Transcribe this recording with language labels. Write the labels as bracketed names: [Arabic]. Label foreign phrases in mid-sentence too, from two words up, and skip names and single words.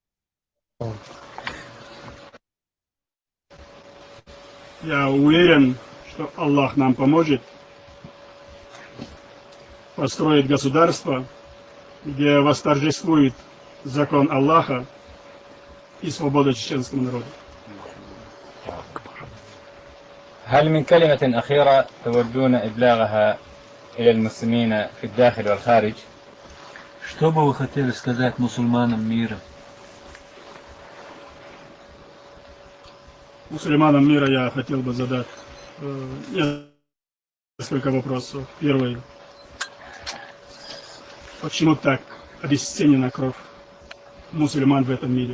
[Russian] Я уверен, что Аллах нам поможет построить государство, где восторжествует закон Аллаха и свобода чеченскому народу. [Arabic] هل من كلمة أخيرة تودون إبلاغها إلى المسلمين في الداخل والخارج؟ [Russian] Что бы вы хотели сказать мусульманам мира? Мусульманам мира я хотел бы задать несколько вопросов. Первый. Почему так обесценена кровь мусульман в этом мире?